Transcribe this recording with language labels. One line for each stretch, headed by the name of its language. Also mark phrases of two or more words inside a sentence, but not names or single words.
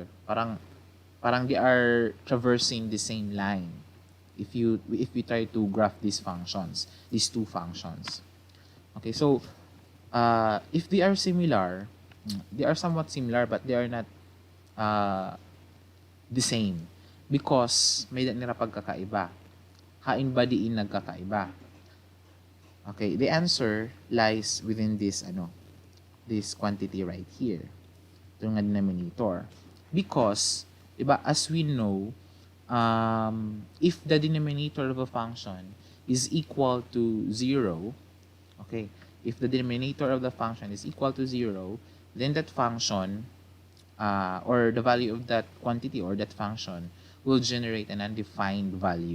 English: Parang they are traversing the same line. If we try to graph these two functions. Okay, so if they are similar, they are somewhat similar, but they are not the same because
Waray: may nira pagkakaiba. Hain ba diin nagkakaiba?
English: Okay, the answer lies within this this quantity right here.
Waray: Ito nga denominator.
English: Because, diba, as we know, if the denominator of a function is equal to 0, Okay, if the denominator of the function is equal to 0, then that function or the value of that quantity or that function will generate an undefined value.